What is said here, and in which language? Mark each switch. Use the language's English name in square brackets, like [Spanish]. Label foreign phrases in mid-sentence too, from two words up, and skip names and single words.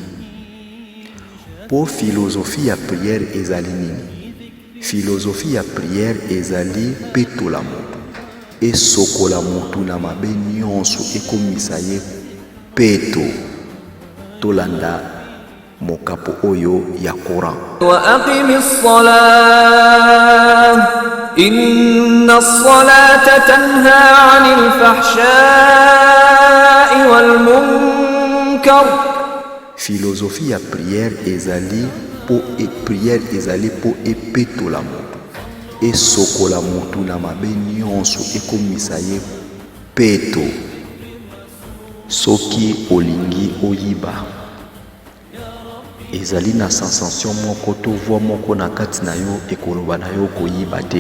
[Lingala] Po philosophie ya prière ezali nini? Philosophie ya prière ezali petola motu, esokola motu na mabe nyonso, ekomisa ye peto. Tolanda mokapo oyo ya Quran. [Arabic] وأقم الصلاة إن الصلاة تنهى عن الفحشاء والمنكر. [Lingala] Philosophie ya prière ezali po epetola motu, esokola motu na mabe nyonso, ekomisa ye peto. Soki olingi oyiba ezali na sensation moko to voix moko na kati na yo ekoloba na yo koyiba te.